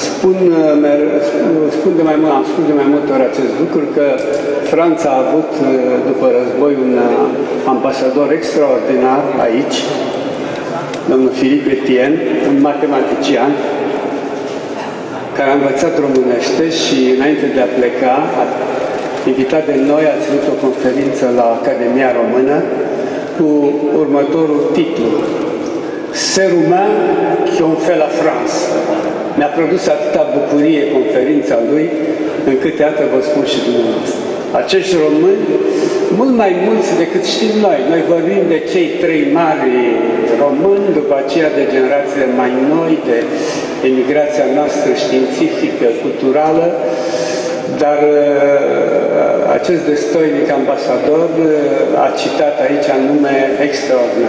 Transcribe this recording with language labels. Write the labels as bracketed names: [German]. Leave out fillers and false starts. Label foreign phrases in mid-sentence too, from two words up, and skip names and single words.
[Romanian] Am spus de mai multe ori acest lucru, că Franța a avut după război un ambasador extraordinar aici, domnul Philippe Etienne, un matematician, care a învățat românește și înainte de a pleca, invitat de noi, a ținut o conferință la Academia Română cu următorul titlu: [French] C'est Roumain qui ont fait la France. [Romanian] Mi-a produs atâta bucurie conferința lui, încât iată vă spun și dumneavoastră. Acești români, mult mai mulți decât știm noi. Noi vorbim de cei trei mari români, după aceea de generațiile mai noi, de emigrația noastră științifică, culturală, dar acest destoinic ambasador a citat aici nume extraordinar.